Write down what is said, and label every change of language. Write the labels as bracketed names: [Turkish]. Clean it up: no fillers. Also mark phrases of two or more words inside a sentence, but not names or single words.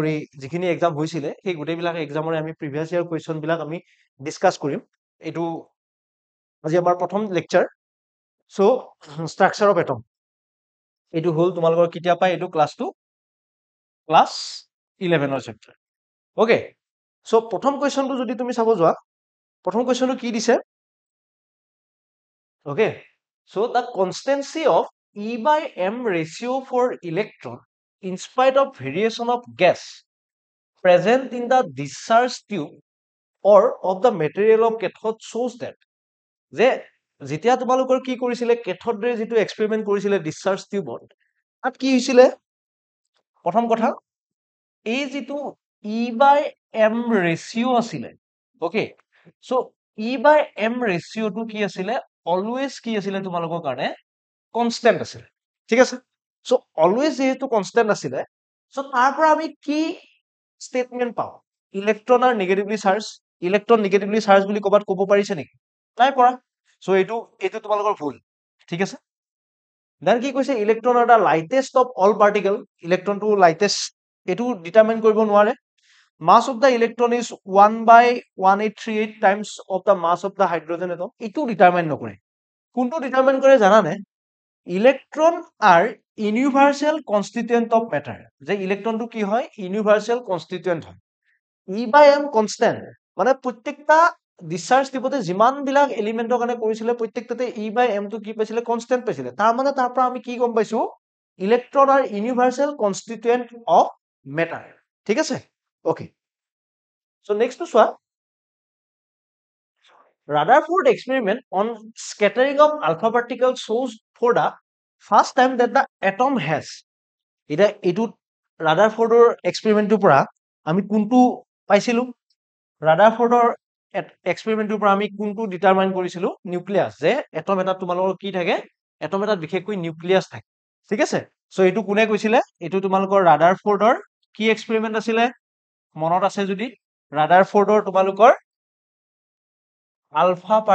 [Assamese] কৰি যিখিনি এক্সাম হৈছিলে সেই গোটেইবিলাক এক্সামৰে আমি [English] previous year [Assamese] কুৱেশ্যনবিলাক আমি ডিছকাছ কৰিম এইটো আজি আমাৰ প্ৰথম লেকচাৰ [English] so structure of atom [Assamese] এইটো হ'ল তোমালোকৰ কেতিয়া পায় এইটো ক্লাছটো ক্লাছ 11ৰ চেপ্টাৰ [English] okay so [Assamese] প্ৰথম কুৱেশ্যনটো যদি তুমি চাব যোৱা প্ৰথম কুৱেশ্যনটো কি দিছে [English] okay so the constancy of E by M ratio for electron in spite of variation of gas present in the discharge tube or of the material of cathode shows that [Assamese] যে যেতিয়া তোমালোকৰ কি কৰিছিলে কেথডৰে যিটো এক্সপেৰিমেন্ট কৰিছিলে ডিসচাৰ্জ টিউবত তাত কি হৈছিলে প্ৰথম কথা এই যিটো E by M ৰেশিও আছিলে [English] okay so [Assamese] E by M ৰেশিওটো কি আছিলে অলৱেজ কি আছিলে তোমালোকৰ কাৰণে কনস্ট্যান্ট আছিলে ঠিক আছে সো অলৱেজ যেহেতু কনস্ট্যান্ট আছিলে সো তাৰ পৰা আমি কি স্টেটমেন্ট পাও [English] electron are negatively charged electron negatively charged [Assamese] বুলি ক'বাত ক'ব পাৰিছে নেকি নাই পৰা সো এইটো তোমালোকৰ ভুল ঠিক আছে দেন কি কৈছে [English] electron are the lightest of all particle [Assamese] ইলেক্ট্ৰনটো লাইটেষ্ট এটো ডিটাৰমাইন কৰিব [English] নোৱাৰে mass of the electron is 1/1838 times of the mass of the hydrogen atom [Assamese] এটো ডিটারমাইন নকৰে কোনটো ডিটারমাইন কৰে জানানে [English] electron are universal constituent of matter [Assamese] যে ইলেক্ট্রনটো কি হয় [English] universal constituent [Assamese] হয় E by M কনস্ট্যান্ট মানে প্ৰত্যেকটা ডিসচাৰ্জ টিপতে যিমান বিলাক এলিমেন্টৰ কাৰণে কৰিছিলে প্ৰত্যেকটাতে E by M টো কি পাইছিলে কনস্ট্যান্ট পাইছিলে তাৰ মানে তাৰ পৰা আমি কি গম পাইছো [English] electron are universal constituent of matter [Assamese] ঠিক আছে [English] okay so next [Assamese] চোৱা [English] Rutherford experiment on scattering of alpha particles shows for the first time that the atom [Assamese] has এটা এটো রাদারফোর্ডৰ এক্সপেৰিমেন্টৰ পৰা আমি কোনটো পাইছিলো ৰাদাৰফোৰ্ডৰ এক্সপেৰিমেন্টৰ পৰা আমি কোনটো ডিটাৰমাইন কৰিছিলো নিউক্লিয়াছ যে এটম এটা তোমালোকৰ কি থাকে এটম এটা বিশেষকৈ নিউক্লিয়াছ থাকে ঠিক আছে সো এইটো কোনে কৈছিলে এইটো তোমালোকৰ ৰাদাৰফোৰ্ডৰ কি এক্সপেৰিমেন্ট আছিলে মনত আছে যদি ৰাদাৰফোৰ্ডৰ তোমালোকৰ আলফা